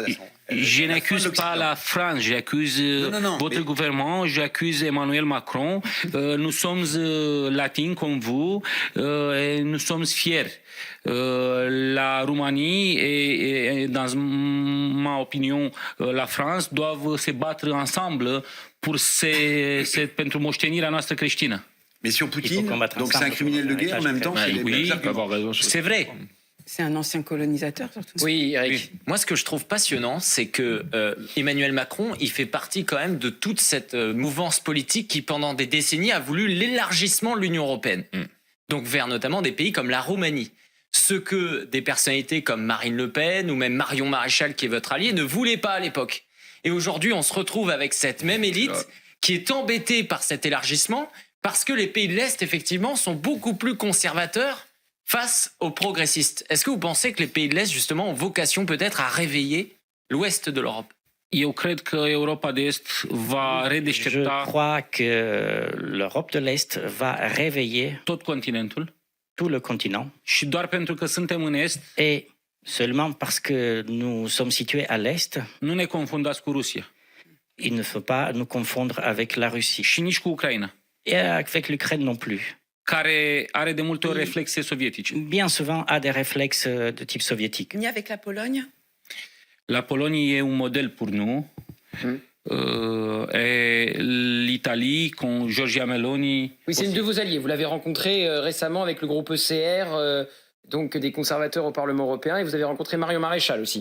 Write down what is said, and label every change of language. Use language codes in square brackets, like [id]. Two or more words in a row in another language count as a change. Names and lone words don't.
[fr] Je n'accuse pas la France, j'accuse votre gouvernement, j'accuse Emmanuel Macron. Nous sommes latins comme vous et nous sommes fiers. La Roumanie et dans ma opinion, la France doivent se battre ensemble [ro] pentru moștenirea noastră creștină. [fr] Mais sur Poutine, donc c'est un criminel de guerre, en même temps, c'est vrai. C'est un ancien colonisateur, surtout. Oui, Eric. Moi, ce que je trouve passionnant, c'est que Emmanuel Macron, il fait partie quand même de toute cette mouvance politique qui, pendant des décennies, a voulu l'élargissement de l'Union européenne. Donc vers notamment des pays comme la Roumanie. Ce que des personnalités comme Marine Le Pen ou même Marion Maréchal, qui est votre allié, ne voulaient pas à l'époque. Et aujourd'hui, on se retrouve avec cette même élite qui est embêtée par cet élargissement parce que les pays de l'Est, effectivement, sont beaucoup plus conservateurs face aux progressistes. Est-ce que vous pensez que les pays de l'Est, justement, ont vocation peut-être à réveiller l'Ouest de l'Europe? [ro] Eu cred că Europa de Est va redeștepta. [fr] Je crois que l'Europe de l'Est va réveiller [ro] tot continentul. [fr] Tout le continent. [ro] Și doar pentru că suntem în Est. [fr] Et seulement parce que nous sommes situés à l'Est. [ro] Nu ne confundați cu Rusia. [fr] Il ne faut pas nous confondre avec la Russie. [ro] Și nici cu Ucraina. [fr] Et avec l'Ukraine non plus. [ro] Care are de multe ori reflexe sovietice. [fr] Bien souvent a des réflexes de type soviétique. Ni avec la Pologne? La Pologne est un modèle pour nous. Et l'Italie, con Giorgia Meloni. Oui, c'est une de vos alliés. Vous l'avez rencontré récemment avec le groupe ECR, donc des conservateurs au Parlement européen, et vous avez rencontré Marion Maréchal aussi.